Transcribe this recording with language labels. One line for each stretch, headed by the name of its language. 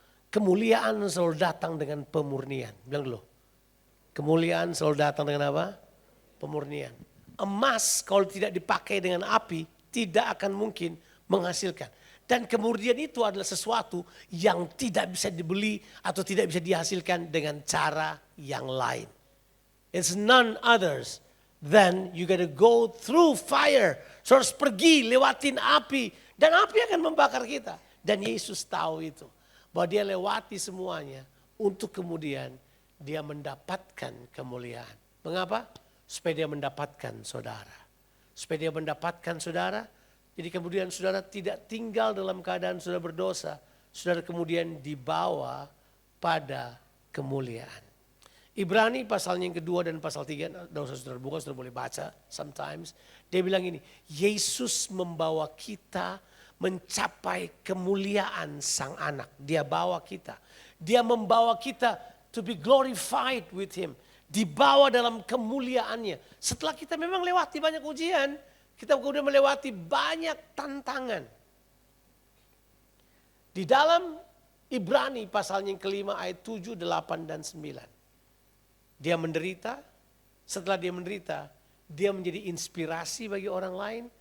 Indonesian: Kemuliaan selalu datang dengan pemurnian. Bilang dulu. Kemuliaan selalu datang dengan apa? Pemurnian. Emas kalau tidak dipakai dengan api tidak akan mungkin menghasilkan. Dan kemurnian itu adalah sesuatu yang tidak bisa dibeli atau tidak bisa dihasilkan dengan cara yang lain.
English: It's none others than you gotta go through fire.
Indonesian: So harus pergi lewatin api. Dan api akan membakar kita. Dan Yesus tahu itu. Bahwa dia lewati semuanya. Untuk kemudian dia mendapatkan kemuliaan. Mengapa? Supaya dia mendapatkan saudara. Supaya dia mendapatkan saudara. Jadi kemudian saudara tidak tinggal dalam keadaan saudara berdosa. Saudara kemudian dibawa pada kemuliaan. Ibrani pasalnya yang kedua dan pasal 3. Dosa saudara buka, saudara boleh baca sometimes. Dia bilang ini, Yesus membawa kita mencapai kemuliaan sang anak. Dia bawa kita. Dia membawa kita
English: to be glorified with him.
Indonesian: Dibawa dalam kemuliaannya. Setelah kita memang lewati banyak ujian, kita kemudian melewati banyak tantangan. Di dalam Ibrani pasalnya yang kelima ayat 7, 8, dan 9. Dia menderita, setelah dia menderita, dia menjadi inspirasi bagi orang lain.